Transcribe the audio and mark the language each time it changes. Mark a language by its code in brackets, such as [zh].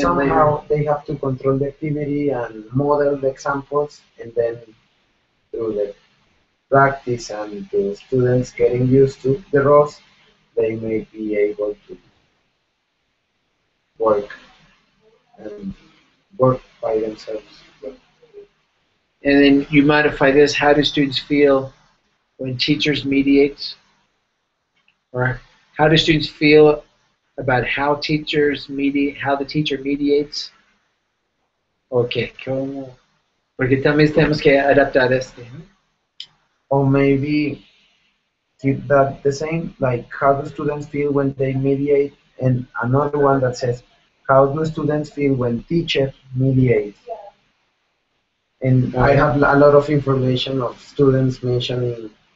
[en] somehow they have to control the activity and model the examples, and then through the practice and the students getting used to the roles, they may be able to work and work by themselves. and then you modify this. How do students feel when teachers mediate? Or how do students feel about how teachers mediate, how the teacher mediates? [es] Okay, ¿cómo? Porque también tenemos que adaptar este. [en] Or maybe keep that the same, like how do students feel when they mediate, and another one that says how do students feel when teacher mediates. And I have a lot of information of students mentioning